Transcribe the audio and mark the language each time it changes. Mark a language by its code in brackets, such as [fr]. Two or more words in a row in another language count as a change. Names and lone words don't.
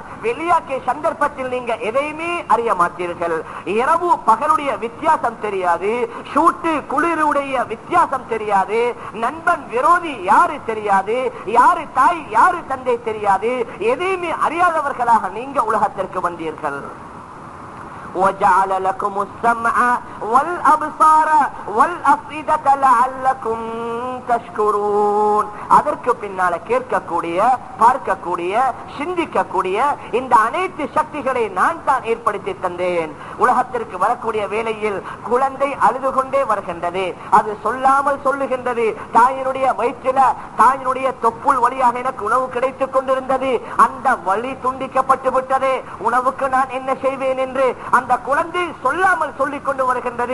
[ta] வெளியாக்கிய சந்தர்ப்பத்தில் நீங்க எதையுமே அறிய மாட்டீர்கள். இரவு பகலுடைய வித்தியாசம் தெரியாது, சூட்டு குளிருடைய வித்தியாசம் தெரியாது, நண்பன் விரோதி யாரு தெரியாது, யாரு தாய் யாரு தந்தை தெரியாது. எதையுமே அறியாதவர்களாக நீங்க உலகத்திற்கு வந்தீர்கள். [ar] وجعل لكم السمع والأبصار والأفئدة لعلكم تشكرون, [ta] அதற்கு பின்னால கேட்கக்கூடிய, பார்க்கக்கூடிய, சிந்திக்கக்கூடிய இந்த அனைத்து சக்திகளை நான் தான் ஏற்படுத்தி தந்தேன். உலகத்திற்கு வரக்கூடிய வேளையில் குழந்தை அழுது கொண்டே வருகின்றது. அது சொல்லாமல் சொல்லுகின்றது, தாயினுடைய வயிற்றில தாயினுடைய தொப்புள் வழியாக எனக்கு உணவு கிடைத்துக் கொண்டிருந்தது, அந்த வழி துண்டிக்கப்பட்டு விட்டது, உணவுக்கு நான் என்ன செய்வேன் என்று அந்த குழந்தை சொல்லாமல் சொல்லிக் கொண்டு வருகின்றது.